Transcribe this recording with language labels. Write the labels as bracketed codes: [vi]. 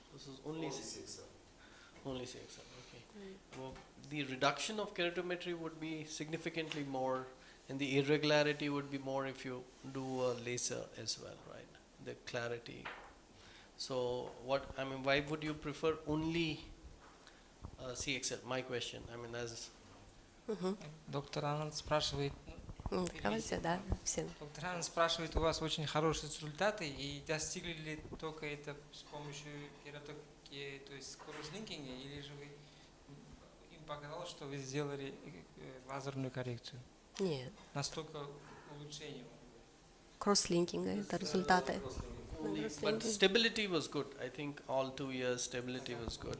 [en] This is only CXL. Only CXL, okay. Well, the reduction of keratometry would be significantly more and the irregularity would be more if you do a laser as well, right? The clarity. So why would you prefer only CXL? My question, as [ru] Доктор Ананд спрашивает, Давайте, да, всем. доктор Ананд спрашивает, у вас очень хорошие результаты, и достигли ли только это с помощью то есть кросслинкинга, или же вы им показалось, что вы сделали лазерную коррекцию? Нет. Настолько улучшение. Кросслинкинга это результаты. [en] But stability was good. I think all 2 years stability was good.